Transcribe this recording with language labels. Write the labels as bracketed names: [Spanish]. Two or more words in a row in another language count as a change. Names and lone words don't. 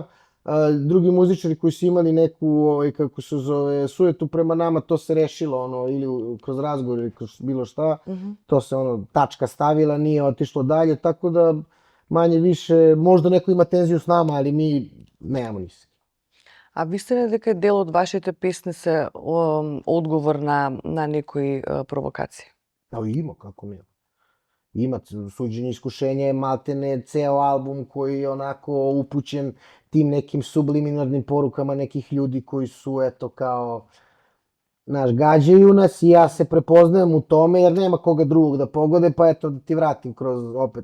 [Serbian] Drugi muzičari koji su imali neku, kako se zove, sujetu prema nama, to se rešilo, ili kroz razgovor ili kroz bilo šta. To se tačka stavila, nije otišlo dalje, tako da manje više, možda neko ima tenziju s nama, ali mi nemamo ništa. [Macedonian] А мислите ли дека дел од вашите песни се одговор на некои провокации? Има, како не. Има, [Serbian] Suđenje iskušenja je maltene ceo album koji je onako upućen tim nekim subliminarnim porukama nekih ljudi koji su, eto, kao, gađaju nas i ja se prepoznajem u tome jer nema koga drugog da pogode, pa eto, da ti vratim kroz opet.